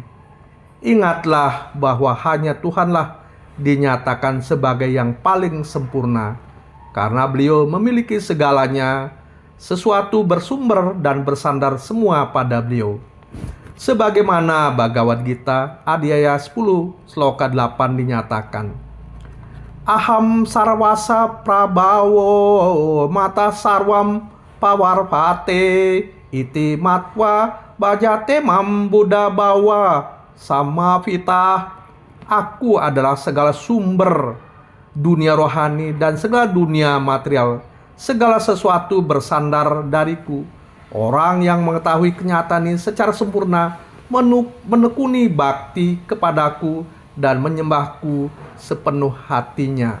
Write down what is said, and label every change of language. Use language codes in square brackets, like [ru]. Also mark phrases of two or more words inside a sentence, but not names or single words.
[id] Ingatlah bahwa hanya Tuhanlah dinyatakan sebagai yang paling sempurna, karena beliau memiliki segalanya, sesuatu bersumber dan bersandar semua pada beliau. Sebagaimana Bhagavad Gita Adhyaya 10 Sloka 8 dinyatakan, [sa] Aham sarwasa prabawo mata sarwam pawarpate iti matwa bajate mam buddha bawa samavita. [id] Aku adalah segala sumber dunia rohani dan segala dunia material. Segala sesuatu bersandar dariku. Orang yang mengetahui kenyataan ini secara sempurna menekuni bakti kepadaku dan menyembahku sepenuh hatinya.